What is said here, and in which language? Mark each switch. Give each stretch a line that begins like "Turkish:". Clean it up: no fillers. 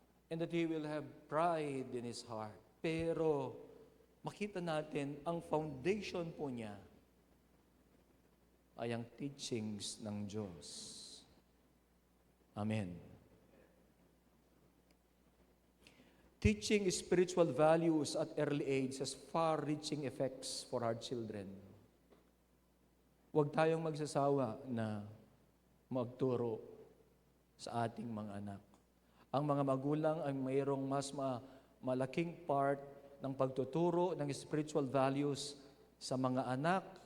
English: And that he will have pride in his heart.
Filipino: Pero makita natin, ang foundation po niya ay ang teachings ng Diyos. Amen.
English: Teaching spiritual values at early age has far-reaching effects for our children.
Filipino: Huwag tayong magsasawa na magturo sa ating mga anak. Ang mga magulang ay mayroong mas malaking part ng pagtuturo ng spiritual values sa mga anak.